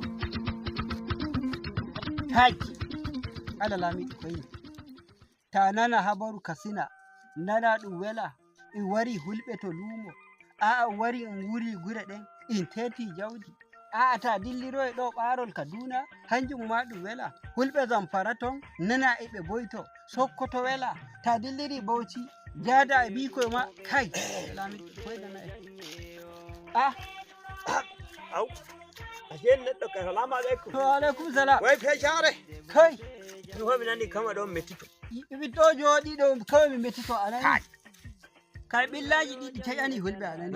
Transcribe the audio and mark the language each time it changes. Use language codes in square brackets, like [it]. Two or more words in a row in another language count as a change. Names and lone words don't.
[ff] Kai, ala lami koyi. Ta nana habaru kasina, nana ɗum wela, in wari hulɓe to lumo, a'a wari in wuri gure ɗen, in teti jawdi. A'a ta dilliro e ɗo ɓarol Kaduna, hanjum ma ɗum wela. Hulɓe Zamfara ton, nana e ɓe boyto, Sokoto wela, ta dilliri Bauchi, jada e bikoy ma, kai, lami koyi nana e. Ah, au. Ashe neɗɗo ka [ar] السلام عليكم. وعليكم السلام. [ff] Way fecare. Kai. Mi homi nani kama ɗon mettito. Ɓiɗɗo jooɗi ɗo kawai mi mettito anani. Kai. Kai ɓillaji ɗiɗi taƴani hulɓe anani.